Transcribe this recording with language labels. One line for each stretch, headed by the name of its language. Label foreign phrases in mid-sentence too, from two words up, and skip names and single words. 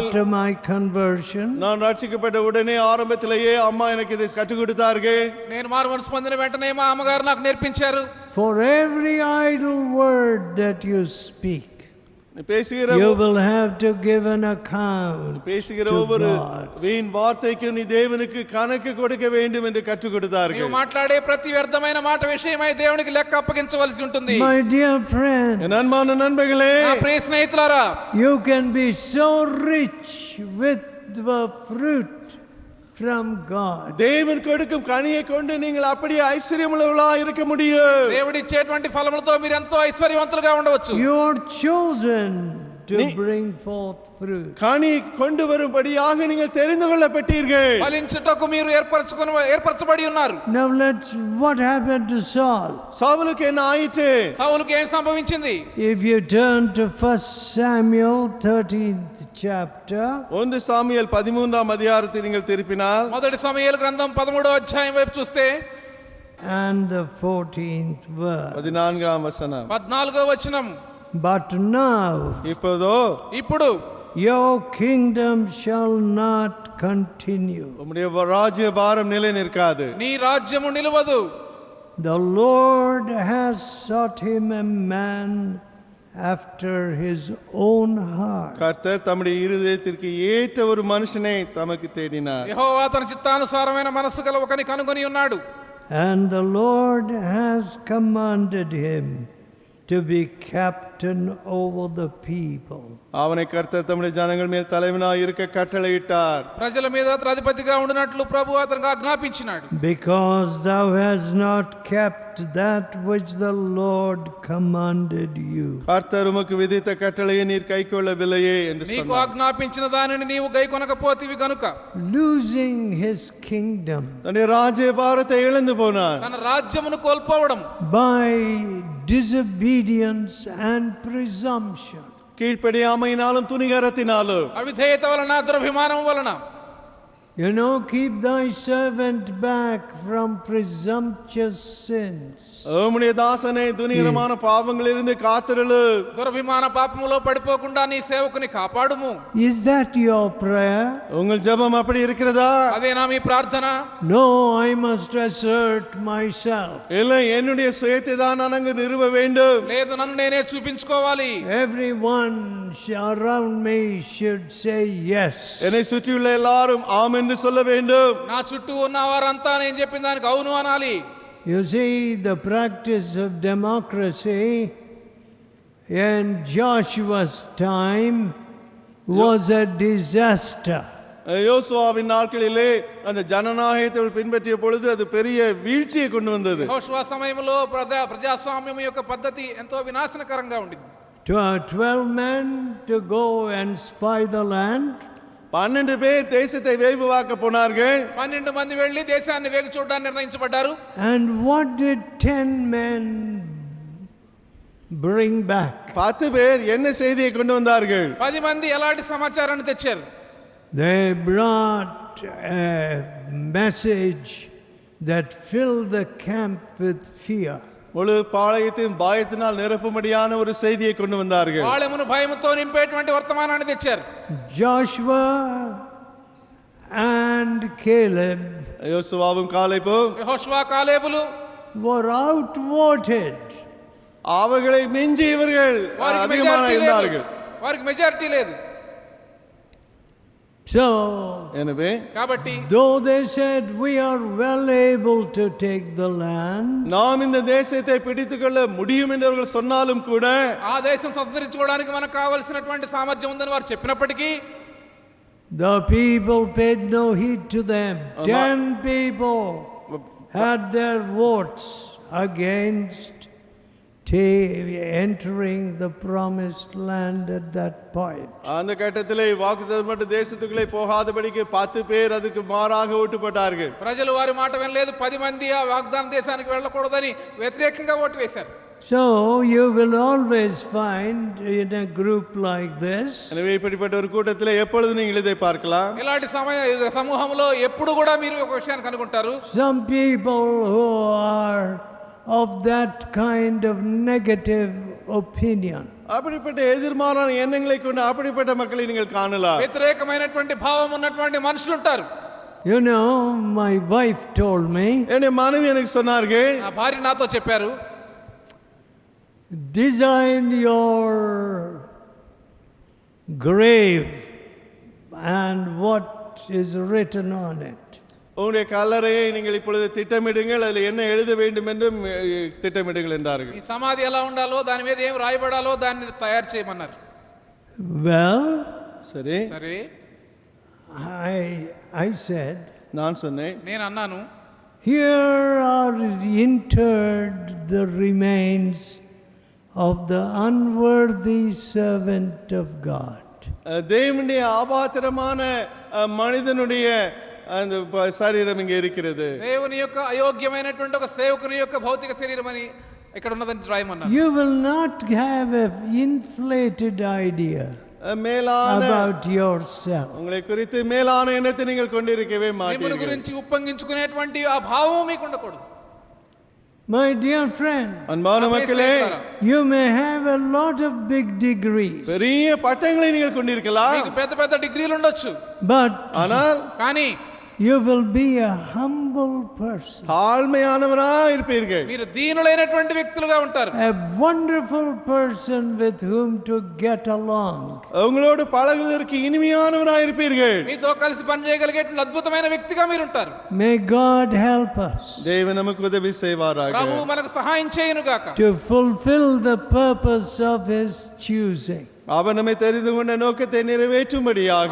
English: after my conversion.
Tamil: நான் ரட்சிக்கப்பட்ட உடனே ஆரம்பத்திலேயே அம்மா எனக்கு இதை கற்றுக் கொடுத்தார்கள்.
Telugu: నేను మారు మనసు పొందిన వెంటనే మా అమ్మగారు నాకు నేర్పించారు.
English: For every idle word that you speak,
Tamil: பேசுகிற
English: you will have to give an account
Tamil: பேசுகிற
English: to
Tamil: ஒவ்வொரு
English: God.
Tamil: வீண் வார்த்தைக்கு நீ தேவனுக்கு கணக்கு கொடுக்க வேண்டும் என்று கற்றுக்
Telugu: నీవు
Tamil: கொடுத்தார்கள்.
Telugu: మాట్లాడే ప్రతి వ్యర్థమైన మాట విషయమై దేవునికి లెక్క అప్పగించవలసి ఉంటుంది.
English: My dear friend,
Tamil: என் அன்பான நண்பர்களே,
Telugu: నా ప్రియ స్నేహితులారా,
English: you can be so rich with the fruit from God.
Tamil: தேவன் கொடுக்கும் கனியை கொண்டு நீங்கள் அப்படியே ஐஸ்வர்யமுள்ளவர்களா இருக்க முடியும்.
Telugu: దేవుడిచ్చేటువంటి ఫలములతో మీరు ఎంతో ఐశ్వర్యవంతులుగా ఉండవచ్చు.
English: You are chosen to bring forth fruit.
Tamil: கனி கொண்டு வரும்படியாக நீங்கள் தெரிந்து கொள்ளப்பட்டீர்கள்.
Telugu: ఫలించుటకు మీరు ఏర్పరచబడి ఉన్నారు.
English: Now what happened to Saul?
Tamil: சவுலுக்கு என்ன ஆயிற்று?
Telugu: సౌలుకి ఏం సంభవించింది?
English: If you turn to 1 Samuel 13th chapter,
Tamil: 1 சாமுவேல் 13ஆம் அதிகாரத்தை நீங்கள் திருப்பினால்
Telugu: మొదటి సమూయేలు గ్రంథం 13వ అధ్యాయం వైపు చూస్తే
English: and the 14th verse.
Tamil: 14ஆம் வசனம்.
Telugu: 14వ వచనం.
English: But now
Telugu: ఇప్పుడు
English: your kingdom shall not continue.
Tamil: உம்முடைய ராஜ்ய பாரம் நிலை நிற்காது.
Telugu: నీ రాజ్యము నిలవదు.
English: The Lord has sought him a man after his own heart.
Tamil: கர்த்தர் தம்முடைய இருதயத்திற்கு ஏற்ற ஒரு மனுஷனை தமக்கு தேடினார்.
Telugu: యెహోవా తన చిత్తానుసారమైన మనస్సు గల ఒకని కనుగొని ఉన్నాడు.
English: And the Lord has commanded him to be captain over the people.
Tamil: அவனை கர்த்தர் தம்முடைய ஜனங்கள் மேல் தலைவனாய் இருக்க கட்டளையிட்டார்.
Telugu: ప్రజల మీద అతడు అధిపతిగా ఉండినట్లు ప్రభు అతనికి ఆజ్ఞాపించినాడు.
English: Because thou hast not kept that which the Lord commanded you.
Tamil: கர்த்தர் உமக்கு விதித்த கட்டளையை நீர் கைக்கொள்ளவில்லையே என்று
Telugu: నీకు
Tamil: சொன்னார்.
Telugu: ఆజ్ఞాపించిన దానిని నీవు గైకొనకపోతివి గనుక
English: Losing his kingdom
Tamil: தன்னுடைய ராஜ்ய பாரத்தை இழந்து போனார்.
Telugu: తన రాజ్యమును కోల్పోవడం
English: by disobedience and presumption.
Tamil: கீழ்ப்படியாமையினாலும் துணிகரத்தினாலும்
Telugu: అవిధేయత వలన, దురభిమానం వలన.
English: keep thy servant back from presumptuous sins.
Tamil: உம்முடைய தாசனை துணிகரமான பாவங்களிலிருந்து காத்திருளு.
Telugu: దురభిమాన పాపములో పడిపోకుండా నీ సేవకుని కాపాడుము.
English: Is that your prayer?
Tamil: உங்கள் ஜெபம் அப்படி இருக்கிறதா?
Telugu: అదేనా మీ ప్రార్థన?
English: No, I must assert myself.
Tamil: இல்லை, என்னுடைய சுயத்தை தான் நான் அங்கு நிறுவ வேண்டும்.
Telugu: లేదు, నన్ను నేనే చూపించుకోవాలి.
English: Everyone around me should say yes.
Tamil: என்னை சுற்றியுள்ள எல்லாரும் ஆம் என்று சொல்ல வேண்டும்.
Telugu: నా చుట్టూ ఉన్న వారంతా నేను చెప్పిన దానికి అవును అనాలి.
English: You see, the practice of democracy in Joshua's time was a disaster.
Tamil: யோசுவாவின் நாட்களிலே அந்த ஜனநாயகத்தை பின்பற்றிய பொழுது அது பெரிய வீழ்ச்சியை கொண்டு வந்தது.
Telugu: యెహోషువ సమయంలో ప్రజాస్వామ్యం యొక్క పద్ధతి ఎంతో వినాశనకరంగా ఉండింది.
English: 12 men to go and spy the land.
Tamil: 12 பேர் தேசத்தை வேவுவாக்க போனார்கள்.
Telugu: 12 మంది వెళ్ళి దేశాన్ని వేగు చూడడానికి నిర్ణయించబడ్డారు.
English: And what did 10 men bring back?
Tamil: 10 பேர் என்ன செய்தியை கொண்டு வந்தார்கள்?
Telugu: 10 మంది ఎలాంటి సమాచారాన్ని తెచ్చారు?
English: They brought a message that filled the camp with fear.
Tamil: முழு பாளையத்தையும் பயத்தினால் நிரப்பும்படியான ஒரு செய்தியை கொண்டு வந்தார்கள்.
Telugu: పాళెమును భయముతో నింపేటువంటి వర్తమానాన్ని తెచ్చారు.
English: Joshua and Caleb
Tamil: யோசுவாவும் காலேபும்
Telugu: యెహోషువ కాలేబులు
English: were outvoted.
Tamil: அவர்களை மிஞ்சி இவர்கள் அதிகமாக இருந்தார்கள்.
Telugu: వారికి మెజారిటీ లేదు.
English: So,
Tamil: எனவே
Telugu: కాబట్టి
English: though they said we are well able to take the land,
Tamil: நாம் இந்த தேசத்தை பிடித்துக்கொள்ள முடியும் என்று அவர்கள் சொன்னாலும் கூட,
Telugu: ఆ దేశం స్వతంత్రించుకోవడానికి మనకు కావాల్సినటువంటి సామర్థ్యం ఉందని వారు చెప్పినప్పటికీ
English: the people paid no heed to them. 10 people had their votes against entering the promised land at that point.
Tamil: அந்த கட்டத்திலே வாக்குத்தத்தப்பட்ட தேசத்துக்குள்ளே போகாதபடிக்கு 10 பேர் அதுக்கு மாறாக ஓட்டு போட்டார்கள்.
Telugu: ప్రజలు వారి మాట వినలేదు. 10 మంది ఆ వాగ్దాన దేశానికి వెళ్ళకూడదని వ్యతిరేకంగా ఓటు వేశారు.
English: So you will always find in a group like this,
Tamil: எனவே இப்படிப்பட்ட ஒரு கூட்டத்திலே எப்பொழுது நீங்கள் இதை பார்க்கலாம்.
Telugu: ఇలాంటి సమూహంలో ఎప్పుడు కూడా మీరు ఒక విషయాన్ని కనుగొంటారు.
English: some people who are of that kind of negative opinion.
Tamil: அப்படிப்பட்ட எதிர்மாறான எண்ணங்களை கொண்டு அப்படிப்பட்ட மக்களை நீங்கள் காணலாம்.
Telugu: వ్యతిరేకమైనటువంటి భావం ఉన్నటువంటి మనుషులు ఉంటారు.
English: You know, my wife told me,
Tamil: என்னுடைய மனைவி எனக்கு சொன்னார்கள்,
Telugu: నా భార్య నాతో చెప్పారు,
English: design your grave and what is written on it.
Tamil: உங்களுடைய கல்லறையை நீங்கள் இப்பொழுது திட்டமிடுங்கள், அதில் என்ன எழுத வேண்டும் என்றும் திட்டமிடுங்கள் என்றார்கள்.
Telugu: ఈ సమాధి ఎలా ఉండాలో దాని మీద ఏం రాయబడాలో దాన్ని తయారు చేయమన్నారు.
English: Well,
Tamil: சரி,
Telugu: సరే
English: I said,
Tamil: நான் சொன்னேன்,
Telugu: నేను అన్నాను,
English: here are interred the remains of the unworthy servant of God.
Tamil: தேவனுடைய ஆபாத்திரமான மனிதனுடைய அந்த శరీరం இங்கே இருக்கிறது.
Telugu: దేవుని యొక్క అయోగ్యమైనటువంటి ఒక సేవకుని యొక్క భౌతిక శరీరం అని ఇక్కడ ఉన్నదని రాయమన్నారు.
English: You will not have an inflated idea
Tamil: மேலான
English: about yourself.
Tamil: உங்களை குறித்து மேலான எண்ணத்தை நீங்கள் கொண்டிருக்கவே
Telugu: మిమ్మల్ని
Tamil: மாட்டீர்கள்.
Telugu: గురించి ఉప్పొంగించుకునేటువంటి ఆ భావం మీకు ఉండకూడదు.
English: My dear friend,
Tamil: அன்பான மக்களே,
English: you may have a lot of big degrees,
Tamil: பெரிய பட்டங்களை நீங்கள் கொண்டிருக்கலாம்,
Telugu: మీకు పెద్ద పెద్ద డిగ్రీలు ఉండొచ్చు,
English: but
Tamil: ஆனால்
Telugu: కానీ
English: you will be a humble person,
Tamil: தாழ்மையானவராக இருப்பீர்கள்.
Telugu: మీరు దీనులైనటువంటి వ్యక్తులుగా ఉంటారు.
English: a wonderful person with whom to get along.
Tamil: உங்களோடு பழகுவதற்கு இனிமையானவராக இருப்பீர்கள்.
Telugu: మీతో కలిసి పనిచేయగలిగేటువంటి అద్భుతమైన వ్యక్తిగా మీరు ఉంటారు.
English: May God help us
Tamil: தேவன் நமக்கு உதவி செய்வாராக.
Telugu: ప్రభువు మనకు సహాయం చేయను గాక.
English: to fulfill the purpose of His choosing.
Tamil: அவர் நம்மை தெரிந்து கொண்ட நோக்கத்தை நிறைவேற்றும்படியாக